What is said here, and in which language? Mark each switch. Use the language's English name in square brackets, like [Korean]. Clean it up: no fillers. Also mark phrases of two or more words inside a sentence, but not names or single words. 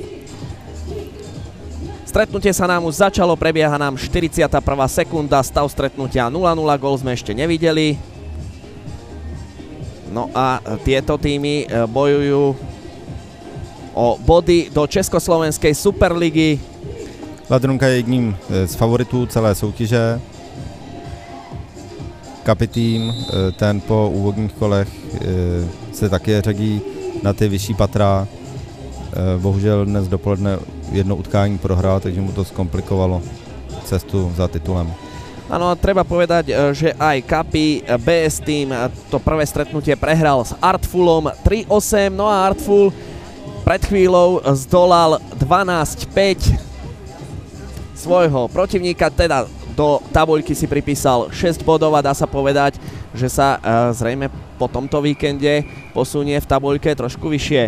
[Slovak] Stretnutie sa nám už začalo, prebieha nám 41. sekunda, stav stretnutia 0-0, gól sme ešte nevideli. No a tieto týmy bojujú o body do Československej superligy. [Czech] Ladronka je jedním z favoritů celé soutěže. Kapi tým, ten po úvodních kolech se také řadí na ty vyšší patra. Bohužel dnes dopoledne jedno utkání prohrál, takže mu to zkomplikovalo cestu za titulem. [Slovak] Áno, treba povedať, že aj Kapi BS tým to prvé stretnutie prehral s Artfulom 3-8, no a Artful pred chvíľou zdolal 12-5 svojho protivníka, teda do tabuľky si pripísal 6 bodov a dá sa povedať, že sa zrejme po tomto víkende posunie v tabuľke trošku vyššie.